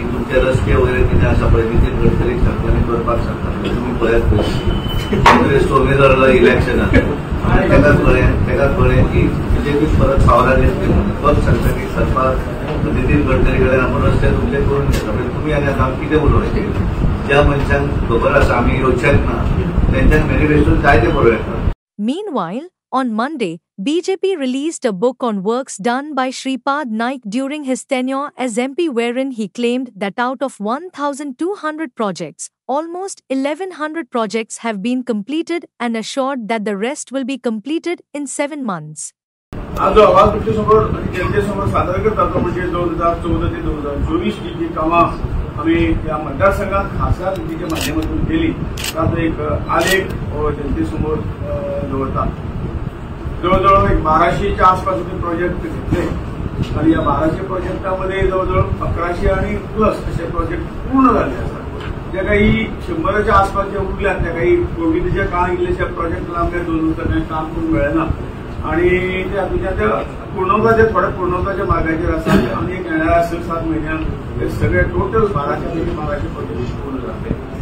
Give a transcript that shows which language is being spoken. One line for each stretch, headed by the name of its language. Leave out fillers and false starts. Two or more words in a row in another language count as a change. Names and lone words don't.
Konkani: तुमचे रस्ते वगैरे कितें आसा पळय नितीन गडकरीक सांगताले करपाक सांगताले तुमी पळयात पळय सोमेजारला इलेक्शन आनी ताका कळ्ळें की बीजेपी परत पावलां येतली म्हणून तोच सांगता की सरकार नितीन गडकरी कडेन आपूण रस्ते तुमचे करून घेता म्हणजे तुमी आनी आतां कितें उलोवचें ज्या मनशांक खबर आसा आमी येवचेच ना तेंच्यांक मॅनिफेस्टोन जाय ते बरोवं येता.
English: Meanwhile, on Monday, BJP released a book on works done by Shripad Naik during his tenure as MP, wherein he claimed that out of 1,200 projects, almost 1,100 projects have been completed and assured that the rest will be completed in 7 months.
Marathi: आज अहवाल तुमच्यासमोर आणि जनतेसमोर सादर करतात म्हणजे 2014 ते 2024 ही जी कामां आम्ही या मतदारसंघात खासदार निधीच्या माध्यमातून केली त्याचा एक आलेख जनतेसमोर दवरतात. जवळजवळ एक 1200च्या आसपास प्रोजेक्ट घेतले आणि या 1200 प्रोजेक्टामध्ये जवळजवळ 1100 आणि प्लस असे प्रोजेक्ट पूर्ण झाले असतात. ज्या काही 100च्या आसपास ज्या उरल्यात त्या काही कोविडच्या काळात इल्लेशा प्रोजेक्टला आमच्या 2 वर्सांनी काम करून मेळना आणि त्या पूर्णत्वाच्या थोड्या पूर्णत्वाच्या
Konkani: मार्गाचेर आसा
Marathi: आणि एक येणाऱ्या 6-7 महिन्यांत हे सगळे टोटल 1200 प्रोजेक्ट पूर्ण जातले.